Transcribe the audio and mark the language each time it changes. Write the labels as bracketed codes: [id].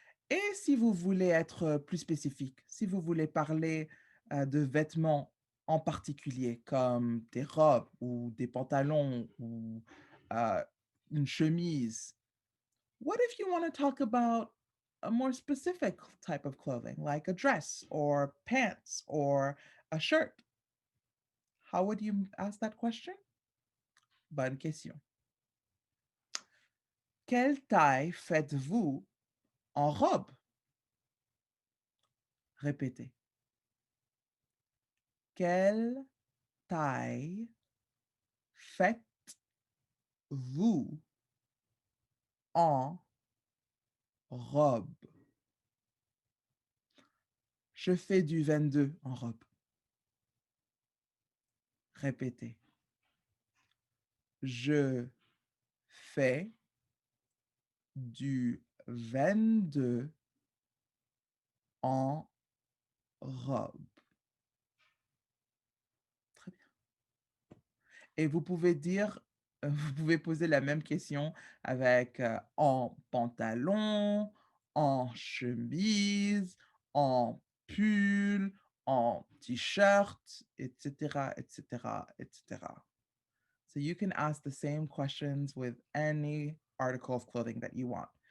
[fr] Et si vous voulez être plus spécifique, si vous voulez parler de vêtements en particulier, comme des robes ou des pantalons ou euh, une chemise, [en] what if you want to talk about a more specific type of clothing, like a dress or pants or a shirt? How would you ask that question? [fr] Bonne question. Quelle taille faites-vous en robe? Répétez. Quelle taille faites-vous en robe? Je fais du 22 en robe. Répétez. Je fais du 22 en robe. Très bien. Et vous pouvez dire, vous pouvez poser la même question avec, en pantalon, en chemise, en pull, en t-shirt, etc., etc., etc. [en] So you can ask the same questions with any article of clothing that you want.